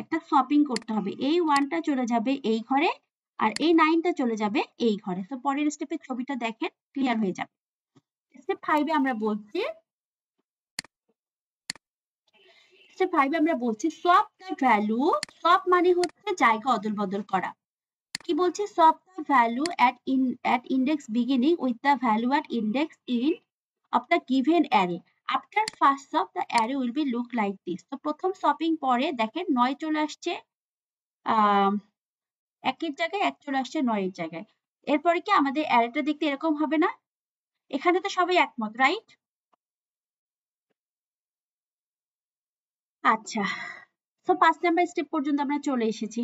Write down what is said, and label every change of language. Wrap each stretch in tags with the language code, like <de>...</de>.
<bn>একটা সপিং করতে হবে। এই 1টা চলে যাবে এই ঘরে আর এই 9টা চলে যাবে এই ঘরে। তো পরের স্টেপের ছবিটা দেখেন, ক্লিয়ার হয়ে যাবে। স্টেপ 5 এ আমরা বলছি, স্টেপ 5 এ আমরা বলছি</bn> <en>swap the value,</en> <bn>swap মানে হচ্ছে জায়গা অদল বদল করা। কি বলছি?</bn> <en>swap the value at index beginning with the value at index in of the given array. After first swap the array will be look like this.</en> <bn>তো প্রথম সপিং পরে দেখেন 9 চলে আসছে, 1 এর জায়গায় 1 চলে আসছে 9 এর জায়গায়। এরপরে কি আমাদের অ্যারেটা দেখতে এরকম হবে না? এখানে তো সবাই একমত, রাইট? আচ্ছা, তো 5 নাম্বার স্টেপ পর্যন্ত আমরা চলে এসেছি।</bn>